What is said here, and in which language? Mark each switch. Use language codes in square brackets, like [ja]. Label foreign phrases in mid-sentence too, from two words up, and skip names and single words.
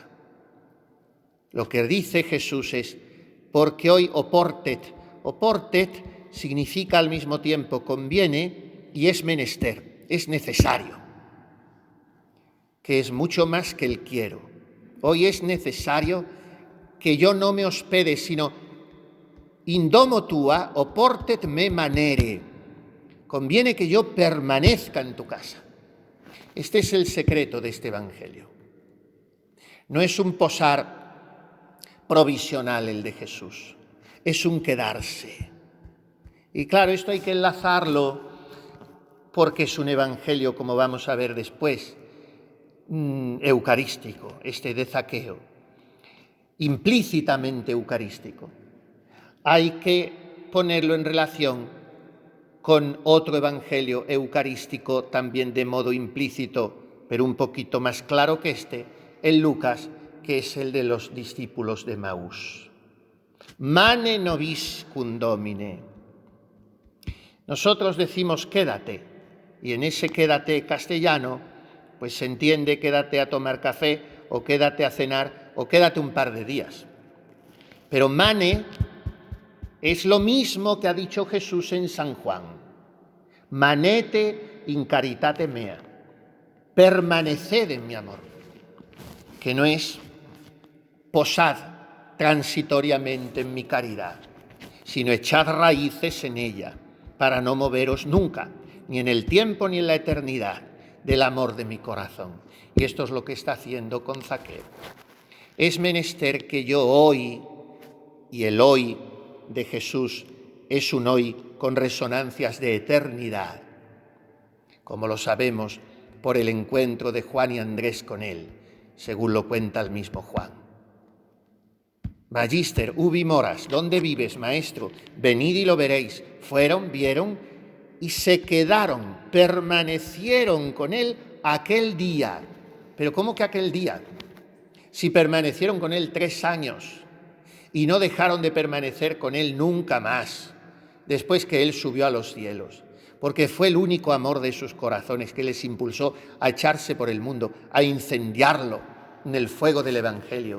[es] Lo que dice Jesús es, porque hoy oportet significa al mismo tiempo conviene y es menester, es necesario, que es mucho más que el quiero. Hoy es necesario que yo no me hospede, sino [la] indomo tua oportet me manere. [es] Conviene que yo permanezca en tu casa. Este es el secreto de este Evangelio. No es un posar provisional el de Jesús, es un quedarse. Y claro, esto hay que enlazarlo porque es un Evangelio, como vamos a ver después, eucarístico, este de Zaqueo, implícitamente eucarístico. Hay que ponerlo en relación con otro evangelio eucarístico, también de modo implícito, pero un poquito más claro que este, el Lucas, que es el de los discípulos de Maús. [la] Mane nobis cum Domine. [es] Nosotros decimos quédate, y en ese quédate castellano, pues se entiende quédate a tomar café, o quédate a cenar, o quédate un par de días. Pero mane es lo mismo que ha dicho Jesús en San Juan. [la] Manete in caritate mea. [es] Permaneced en mi amor, que no es posad transitoriamente en mi caridad, sino echad raíces en ella, para no moveros nunca, ni en el tiempo ni en la eternidad, del amor de mi corazón. Y esto es lo que está haciendo con Zaqueo. Es menester que yo hoy, y el hoy de Jesús es un hoy con resonancias de eternidad, como lo sabemos por el encuentro de Juan y Andrés con él, según lo cuenta el mismo Juan. [la] Magister, ubi moras, [es] ¿dónde vives, maestro? Venid y lo veréis. Fueron, vieron y se quedaron, permanecieron con él aquel día. ¿Pero cómo que aquel día? Si permanecieron con él 3 años y no dejaron de permanecer con él nunca más, después que él subió a los cielos, porque fue el único amor de sus corazones que les impulsó a echarse por el mundo, a incendiarlo en el fuego del Evangelio.